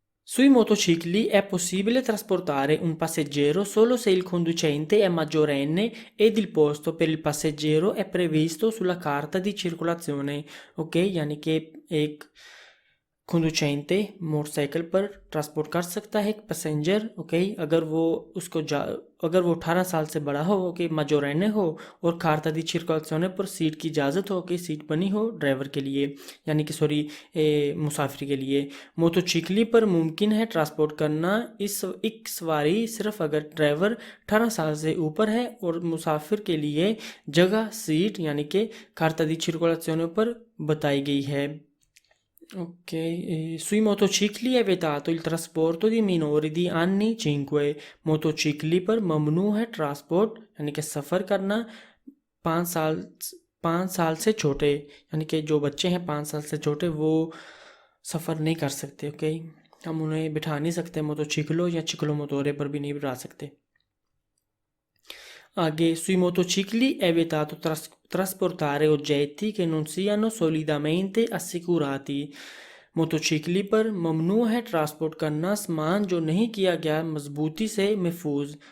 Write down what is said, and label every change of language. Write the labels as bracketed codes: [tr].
[it] Sui motocicli è possibile trasportare un passeggero solo se il conducente è maggiorenne ed il posto per il passeggero è previsto sulla carta di circolazione. [hi] Okay, यानी कि एक कंडुचेंटे motorcycle पर transport कर सकता है एक passenger. Okay, अगर वो 18 साल से बड़ा हो, ओके, मजोरेने हो और [it] carta di circolazione [hi] पर सीट की इजाज़त हो, कि सीट बनी हो ड्राइवर के लिए, यानी कि सॉरी मुसाफिर के लिए। मोटोचिकली पर मुमकिन है ट्रांसपोर्ट करना इस एक सवारी सिर्फ अगर ड्राइवर 18 साल से ऊपर है और मुसाफिर के लिए जगह सीट यानी कि [it] carta di circolazione [hi] पर बताई गई है। [it] Ok, sui motocicli è vietato il trasporto di minori di anni 5। [hi] मोटोचिकली पर ममनू है ट्रांसपोर्ट यानी कि सफ़र करना 5 साल 5 साल से छोटे, यानी कि जो बच्चे हैं 5 साल से छोटे वो सफ़र नहीं कर सकते। ओके, हम उन्हें बिठा नहीं सकते मोटोचिकलो या चिकलो मोटोरे पर भी नहीं बिठा सकते। [it] आगे, sui motocicli è vietato trasportare oggetti che non siano solidamente assicurati। [hi] मोटोचिकली पर ममनू है ट्रांसपोर्ट करना सामान जो नहीं किया गया मजबूती से महफूज।